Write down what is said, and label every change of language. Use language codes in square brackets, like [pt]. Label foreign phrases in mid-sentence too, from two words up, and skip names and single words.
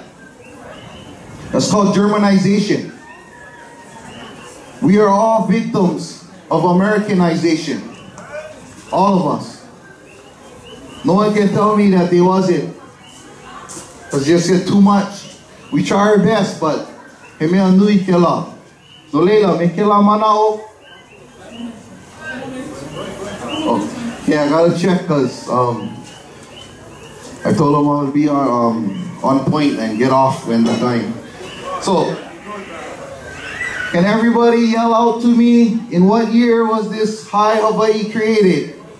[en] That's called Germanization. We are all victims of Americanization. All of us. No one can tell me that they wasn't. Because just get too much. We try our best, but [haw] he mea nui ke la. No leila, me ke la manao. [en] Oh, yeah, I gotta check because I told him I would be on point and get off when the time. So, can everybody yell out to me, in what year was this high Hawaii created?